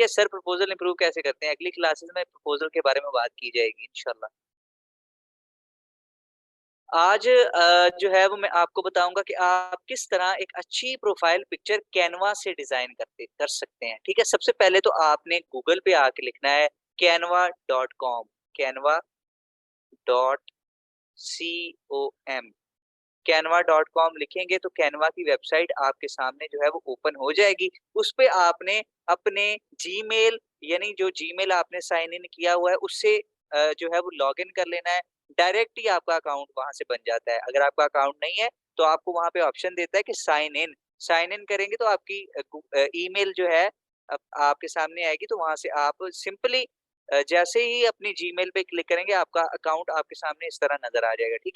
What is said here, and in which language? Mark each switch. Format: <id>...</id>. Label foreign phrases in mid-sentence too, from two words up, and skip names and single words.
<ur>سر</ur> <en>proposal improve</en> <ur>کیسے کرتے ہیں؟ اگلی کلاسز میں پروپوزل کے بارے میں بات کی جائے گی ان شاء اللہ. آج جو ہے وہ میں آپ کو بتاؤں گا کہ آپ کس طرح ایک اچھی</ur> <en>profile picture</en> <ur>کینوا سے ڈیزائن کر سکتے ہیں، ٹھیک ہے? سب سے پہلے تو آپ نے گوگل پہ آ کے لکھنا ہے canva.com canva.com canva.com لکھیں گے تو کینوا کی ویب سائٹ آپ کے سامنے جو ہے وہ اوپن ہو جائے گی. اس پہ آپ نے اپنے جی میل یعنی جو جی میل آپ نے</ur> <en>sign in</en> <ur>کیا ہوا ہے اس سے جو ہے وہ لاگ ان کر لینا ہے. ڈائریکٹ ہی آپ کا اکاؤنٹ وہاں سے بن جاتا ہے۔ اگر آپ کا اکاؤنٹ نہیں ہے تو آپ کو وہاں پہ آپشن دیتا ہے کہ</ur> <en>sign in</en> <ur>کریں گے تو آپ کی ای میل جو ہے آپ کے سامنے آئے گی تو وہاں سے آپ سمپلی جیسے ہی اپنی جی میل پہ کلک کریں گے آپ کا اکاؤنٹ آپ کے سامنے اس طرح نظر آ جائے گا، ٹھیک ہے?</ur>